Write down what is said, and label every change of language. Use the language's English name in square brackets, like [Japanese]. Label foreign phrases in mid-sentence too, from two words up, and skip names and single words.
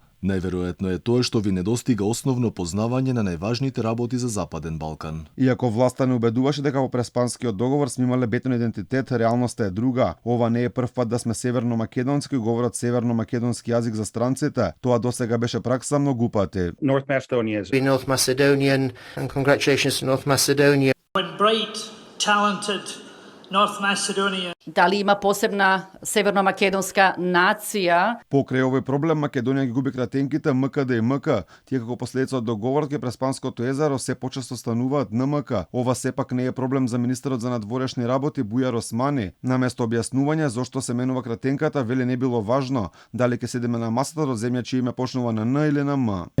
[Macedonian] Најверојатно е тоа што ви недостига основно познавање на најважните работи за Западен Балкан. Иако власта не убедуваше дека во преспанскиот договор сме имале бетон идентитет, реалноста е друга. Ова не е прв пат да сме северно-македонски и говорат северно-македонски јазик за странците. Тоа досега беше пракса многу пати. [English] North Macedonia is Be North Macedonian, and congratulations to North Macedonia. Bright, talented North Macedonia. [Macedonian] Дали има посебна северно-македонска нација? Покрај овој проблем Македонија ги губи кратенките МКД и МК. Тие како последица од договорот ке Преспанското езеро се почесто стануваат НМК. Ова сепак не е проблем за министерот за надворешни работи Бујар Османи. Наместо објаснување зошто се менува кратенката, вели не било важно дали ќе седиме на масата до земја чие име почнува на Н или на М.